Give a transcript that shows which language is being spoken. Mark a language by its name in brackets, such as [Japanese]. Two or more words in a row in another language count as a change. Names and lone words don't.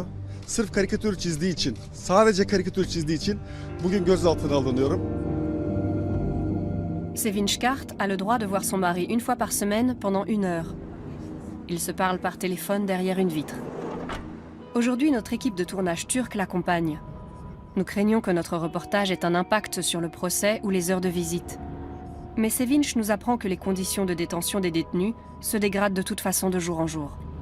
[Turkish] Sırf karikatür çizdiği için, sadece karikatür çizdiği için bugün gözaltına alınıyorum. [French] Sevinç Kart a le droit de voir son mari une fois par semaine pendant 1 heure. Ils se parlent par téléphone derrière une vitre. Aujourd'hui, notre équipe de tournage turque l'accompagne. Nous craignons que notre reportage ait un impact sur le procès ou les heures de visite. Mais Sevinç nous apprend que les conditions de détention des détenus se dégradent de toute façon de jour en jour.